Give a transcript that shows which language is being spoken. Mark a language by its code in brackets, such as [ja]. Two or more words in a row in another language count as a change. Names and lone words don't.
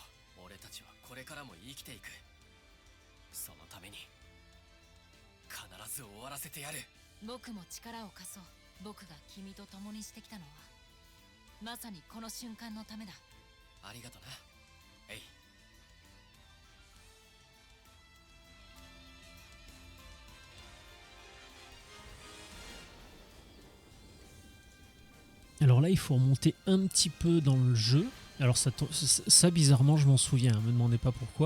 [ja] 俺たちはこれからも生きていく。そのために必ず終わらせてやる。僕も力を貸そう。僕が君と共にしてきたのはまさにこの瞬間のためだ。ありがとな、エイ。 [fr] Alors là, il faut remonter un petit peu dans le jeu. Alors ça bizarrement, je m'en souviens, ne me demandez pas pourquoi.